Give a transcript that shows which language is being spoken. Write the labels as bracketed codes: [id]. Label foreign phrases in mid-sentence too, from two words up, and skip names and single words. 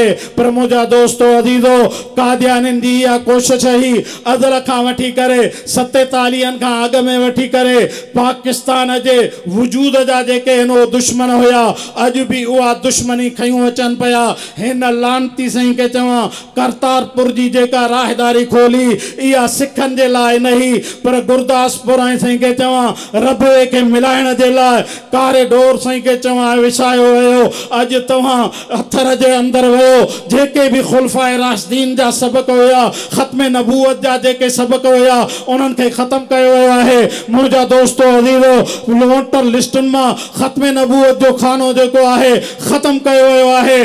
[sd] पर मुंहिंजा दोस्तो अज़ीज़ो, कादियाननि जी इहा कोशिश हुई अदल खां वठी करे 47 खां अॻु में वठी करे पाकिस्तान जे वजूद जा जेके हिन दुश्मन हुया अॼु बि उहा दुश्मनी खयूं अचनि पिया। हिन लानती सही के चवां करतारपुर जी जेका राहदारी खोली इहा सिखनि जे लाइ नहीं पर गुरदासपुर ऐं सही के चवां रबे खे मिलाइण जे लाइ कॉरिडोर सही के चवां विछायो वियो। अॼु तव्हां हथर जे अंदरि वियो, जेके बि खुलफाए राशिदीन जा सबक हुया, ख़त्म नबूवत जा जेके सबक हुया उन्हनि खे ख़त्म कयो वियो आहे। मुंहिंजा दोस्तो अज़ीज़ो, वोटर लिस्टुनि मां ख़त्म नबूवत जो खानो जेको आहे ख़त्म कयो वियो आहे।